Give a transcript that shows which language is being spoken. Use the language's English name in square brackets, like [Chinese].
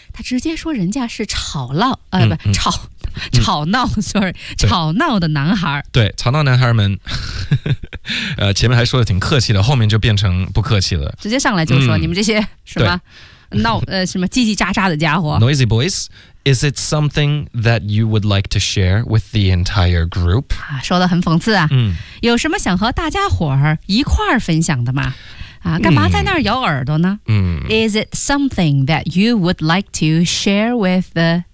[Chinese] 他直接说人家是吵闹，吵吵闹、吵闹的男孩。对，吵闹男孩们，前面还说的挺客气的，后面就变成不客气了，直接上来就说、你们这些什么闹什么叽叽喳喳的家伙。 [English] Noisy boys, is it something that you would like to share with the entire group?、 [Chinese] 说得很讽刺啊、有什么想和大家伙儿一块儿分享的吗？干嘛在那儿咬耳朵呢、 [English] Is it something that you would like to share with the